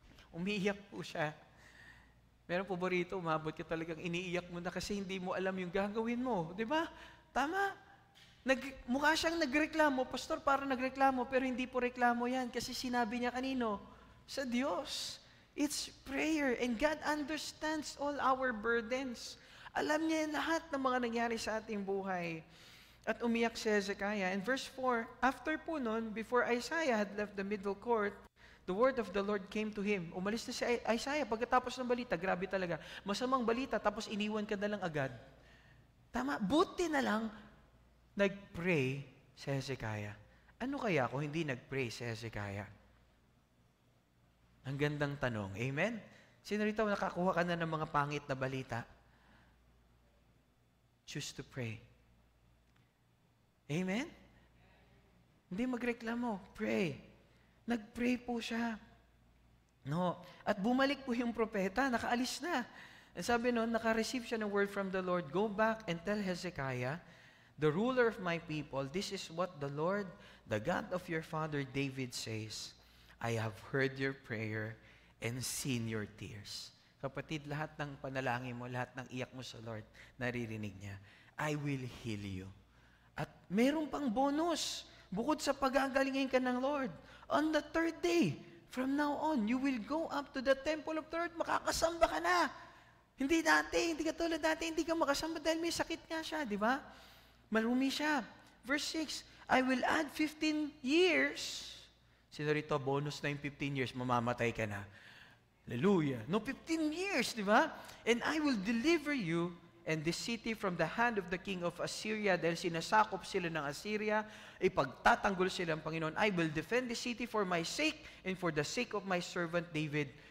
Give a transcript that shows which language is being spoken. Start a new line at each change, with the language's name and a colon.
Filipino: Umiiyak po siya. Meron po ba rito, umabot ka talagang iniiyak mo na kasi hindi mo alam yung gagawin mo. Di ba? Tama. Mukha siyang nagreklamo, pastor, para nagreklamo, pero hindi po reklamo yan kasi sinabi niya kanino? Sa Diyos.
English: It's prayer and God understands all our burdens.
Filipino: Alam niya lahat ng mga nangyari sa ating buhay. At umiyak si Hezekiah.
English: And verse 4, after
Filipino: po nun,
English: before Isaiah had left the middle court, the word of the Lord came to him.
Filipino: Umalis na si Isaiah pagkatapos ng balita. Grabe talaga. Masamang balita, tapos iniwan ka na lang agad. Tama, buti na lang, nag-pray si Hezekiah. Ano kaya kung hindi nag-pray si Hezekiah? Ang gandang tanong. Amen? Sino rito nakakuha ka na ng mga pangit na balita?
English: Choose to pray. Amen?
Filipino: Hindi magreklamo.
English: Pray.
Filipino: Nag-pray po siya. No. At bumalik po yung propeta. Nakaalis na. And sabi noon, naka-receive siya ng
English: word from the Lord. Go back and tell Hezekiah, the ruler of my people, this is what the Lord, the God of your father David says, I have heard your prayer and seen your tears.
Filipino: Kapatid, lahat ng panalangin mo, lahat ng iyak mo sa Lord, naririnig niya.
English: I will heal you.
Filipino: At meron pang bonus, bukod sa pagagalingin ka ng Lord.
English: On the 3rd day, from now on, you will go up to the temple of the Lord,
Filipino: makakasamba ka na. Hindi katulad dati, hindi ka makasamba dahil may sakit nga siya, di ba? Marumi siya.
English: Verse 6, I will add 15 years.
Filipino: Sino rito, bonus na yung 15 years, mamamatay ka na. Hallelujah. No, 15 years, di ba?
English: And I will deliver you and this city from the hand of the king of Assyria.
Filipino: Dahil sinasakop sila ng Assyria, ipagtatanggol sila ng Panginoon.
English: I will defend the city for my sake and for the sake of my servant David.